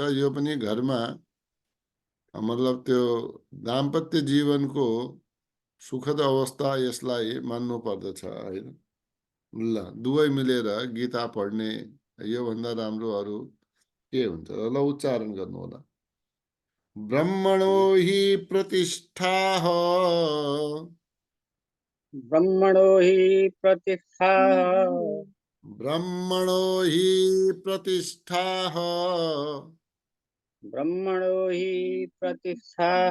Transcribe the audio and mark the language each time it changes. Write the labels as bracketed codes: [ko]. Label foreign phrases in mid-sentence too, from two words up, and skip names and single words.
[ne] यो पनि घरमा मतलब त्यो दाम्पत्य जीवनको सुखद अवस्था, यसलाई मान्नु पर्दछ होइन। ल, दुवै मिलेर गीता पढ्ने, योभन्दा राम्रो अरू के हुन्छ। ल, उच्चारण गर्नु होला। [sa] ब्रह्मणो हि प्रतिष्ठा ब्रह्मणो हि प्रतिष्ठा ब्रह्मणो हि प्रतिष्ठा ब्रह्मणो हि प्रतिष्ठा